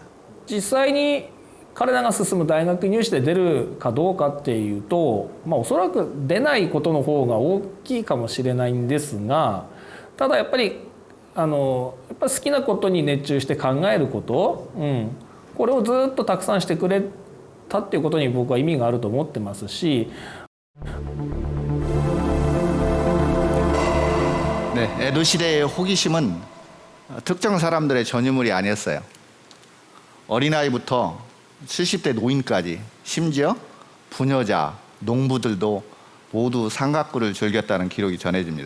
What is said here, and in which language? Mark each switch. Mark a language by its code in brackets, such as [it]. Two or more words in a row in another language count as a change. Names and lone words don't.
[ja] 実際に彼らが進む大学入試で出るかどうかっていうと、おそらく出ないことの方が大きいかもしれないんですが、ただやっぱり好きなことに熱中して考えること、これをずっとたくさんしてくれたっていうことに僕は意味があると思ってますし。 [ko] 네, 에도 시대의 호기심은 특정 사람들의 전유물이 아니었어요. 어린아이부터 70대 노인까지 심지어 부녀자, 농부들도 모두 산가쿠를 즐겼다는 기록이 전해집니다.